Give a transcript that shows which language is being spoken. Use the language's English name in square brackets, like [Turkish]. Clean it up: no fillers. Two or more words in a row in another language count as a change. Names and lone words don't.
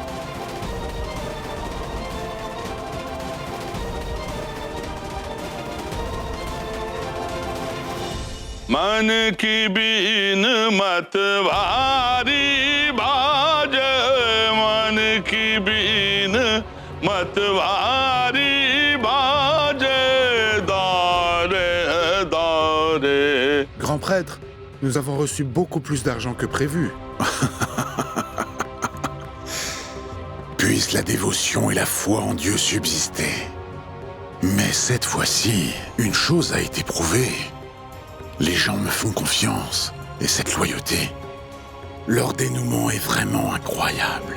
[Hindi] मन की बीन मतवारी बाजे मन की बीन मतवारी बाजे दारे दारे. [French] Grand prêtre, nous avons reçu beaucoup plus d'argent que prévu. Puisse la dévotion et la foi en Dieu subsister. Mais cette fois-ci, une chose a été prouvée. Les gens me font confiance, et cette loyauté, leur dénouement est vraiment incroyable.